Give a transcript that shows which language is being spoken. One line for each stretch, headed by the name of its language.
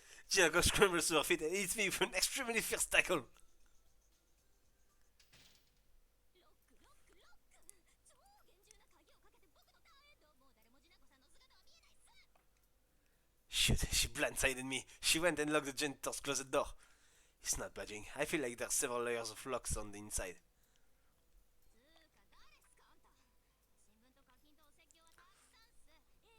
English: Jinako scrambles to her feet and hits me with an extremely fierce tackle.
Japanese: ロック超厳重な鍵をかけて僕のターンエンド。もう誰もジナコさんの姿は見えないっす。
English: Shoot, she blindsided me. She went and locked the janitor's closet door. It's not budging. I feel like there's several layers of locks on the inside.
Japanese: つーか誰っすかあんた。新聞と課金とお説教はたくさんっす。永遠に訪れないおとといに来てください。